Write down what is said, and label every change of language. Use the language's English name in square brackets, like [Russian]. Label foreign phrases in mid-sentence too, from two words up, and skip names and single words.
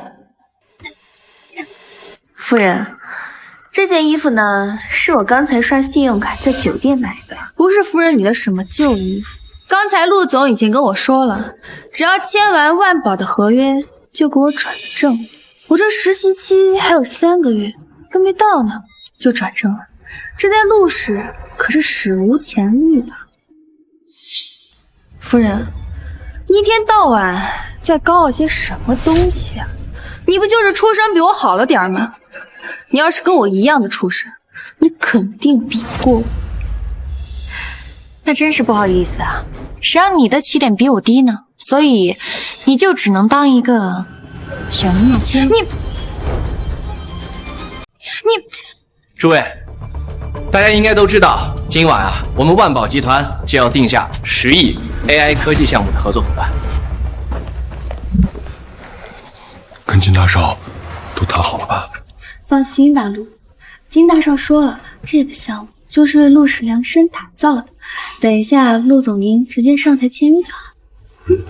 [Chinese] 夫人，這件衣服呢，是我剛才刷信用卡在酒店買的，不是夫人你的什麼舊衣服。剛才陸總已經跟我說了，只要簽完萬寶的合約，就給我轉正。我這實習期還有3個月都沒到呢，就轉正了。這在陸氏可是史無前例的。夫人，你一天到晚在高傲些什麼東西啊？你不就是出身比我好了點嗎？你要是跟我一樣的出身，你肯定比不過我。那真是不好意思啊，誰讓你的起點比我低呢？所以你就只能當一個小蜜蜂。你，諸位，大家應該都知道，今晚啊，我們萬寶集團就要定下10億 AI 科技項目的合作夥伴。跟金大少都談好了吧？放心吧，陸。金大少說了，這個項目就是為陸氏量身打造的。等一下，陸總您直接上台簽約就好。